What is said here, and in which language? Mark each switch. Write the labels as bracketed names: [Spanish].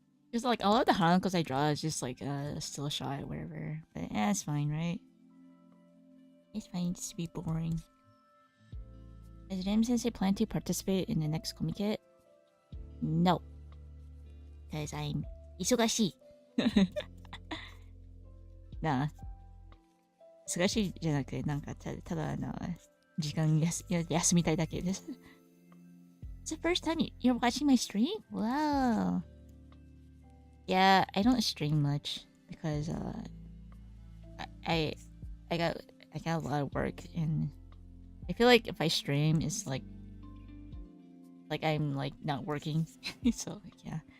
[English] Because like a lot of the Hanankos I draw is just like a still shot, whatever. But it's fine, right? It's fine just to be boring. Does Rim Sensei plan to participate in the next Comiket? No. Because I'm 忙しい. Nah. [Japanese] 忙しいじゃなくて、なんかただ時間休みたいだけです。 [English] It's the first time you're watching my stream? Wow. Yeah, I don't stream much because I got a lot of work, and I feel like if I stream, it's like I'm like not working. So like, yeah.